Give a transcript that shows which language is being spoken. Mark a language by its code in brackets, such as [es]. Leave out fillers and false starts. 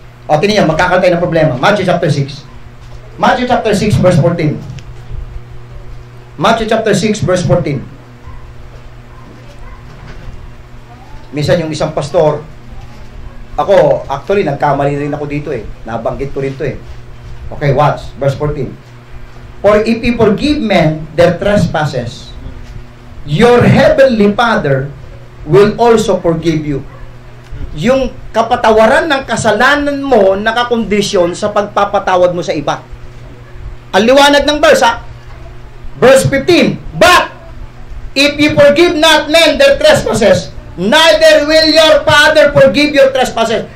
[tl] O, tingnan yan, magkakaroon tayo ng problema. [en] Matthew chapter 6. Matthew chapter 6, verse 14. Matthew chapter 6, verse 14. [tl] Minsan yung isang pastor, ako, actually, nagkamali rin ako dito eh. Nabanggit ko rin to eh. Okay, watch. Verse 14. [en] For if you forgive men their trespasses, your heavenly Father will also forgive you. [tl] Yung kapatawaran ng kasalanan mo nakakondisyon sa pagpapatawad mo sa iba. Ang liwanag ng verse, ha? [en] Verse 15, but if you forgive not men their trespasses, neither will your Father forgive your trespasses.